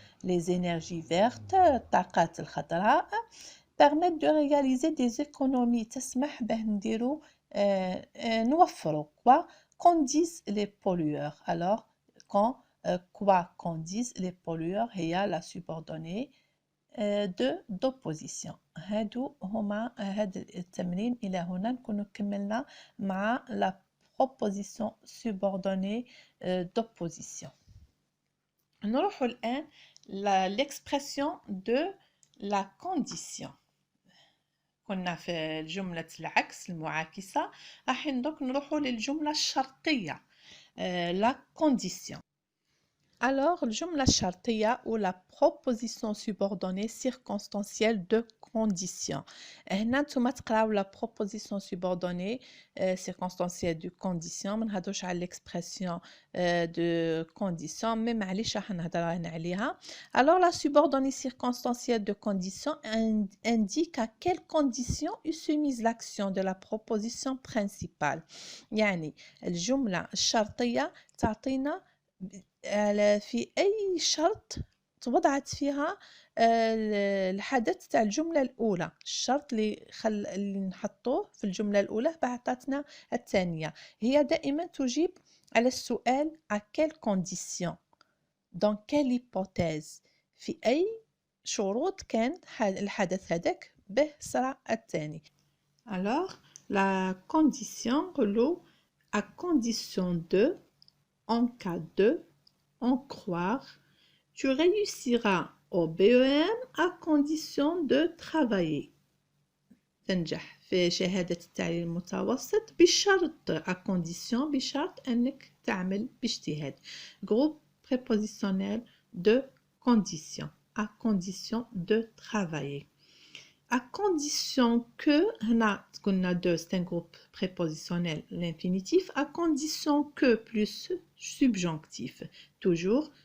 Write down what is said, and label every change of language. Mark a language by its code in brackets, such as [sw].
[fr] Les énergies vertes, [ar] طاقات الخضراء, [fr] permettent de réaliser des économies. [ar] تسمح به نديرو نوفروا [fr] quoi qu'en disent les pollueurs. Alors, quoi qu'en disent les pollueurs, il y a la subordonnée d'opposition. [ar] هادو هما هاد التمرين إلى هنا نكون كملنا مع [fr] la proposition subordonnée d'opposition. [ar] نروح الآن [fr] l'expression de la condition. [ar] كنا في جملة العكس المعاكسة، راح نروحوا للجملة الشرطية la condition. [fr] Alors, [ar] الجملة الشرطية [fr] ou la proposition subordonnée circonstancielle de condition. [ar] هنا نتوما تقراو [fr] la proposition subordonnée circonstancielle de condition. [ar] ما نهضرش على [fr] l'expression de condition [ar] mais معليش راح نهضر عليها. [fr] Alors, la subordonnée circonstancielle de condition indique à quelles conditions est soumise l'action de la proposition principale. [ar] يعني الجملة الشرطية تعطينا في أي شرط توضعت فيها الحدث تاع الجملة الأولى. الشرط اللي نحطوه في الجملة الأولى بعطاتنا الثانية. هي دائما تجيب على السؤال [fr] à quelles conditions, dans quelle hypothèse, [ar] في أي شروط كان الحدث هذاك به صرا الثاني. [fr] Alors la condition relou à condition de en cas de, en croire, tu réussiras au BEM à condition de travailler. [ar] تنجح في شهادة التعليم المتوسط بشرط à condition بشرط أنك تعمل باجتهاد. [fr] Groupe prépositionnel de condition à condition de travailler. À condition que, [ar] هنا قلنا [fr] de c'est un groupe prépositionnel l'infinitif, à condition que plus subjonctif toujours.